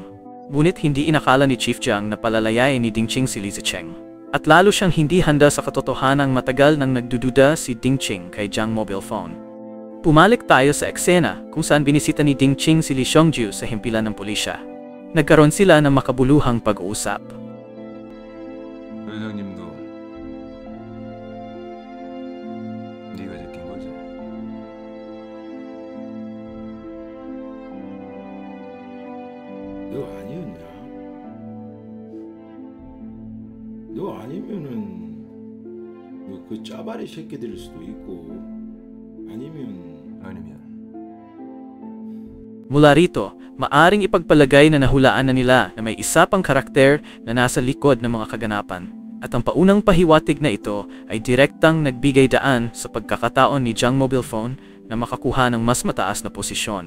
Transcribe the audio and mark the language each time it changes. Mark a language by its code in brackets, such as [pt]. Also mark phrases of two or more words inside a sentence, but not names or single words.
[tl] Ngunit hindi inakala ni Chief Jiang na palalayain ni Ding Qing si Li Zicheng. At lalo siyang hindi handa sa katotohanang matagal nang nagdududa si Ding Qing kay Jiang [en] mobile phone. [tl] Pumalik tayo sa eksena kung saan binisita ni Ding Qing si Li Xiongju sa himpilan ng pulisya. Nagkaroon sila ng makabuluhang pag-uusap. [ko] 회장님도 네가 제낀 거지? 너 아니었냐? 너 아니면은 뭐그 짜바리 새끼들일 수도 있고 아니면 [tl] Mula rito, maaring ipagpalagay na nahulaan na nila na may isa pang karakter na nasa likod ng mga kaganapan. At ang paunang pahiwatig na ito ay direktang nagbigay daan sa pagkakataon ni Jiang [en] mobile phone [tl] na makakuha ng mas mataas na posisyon.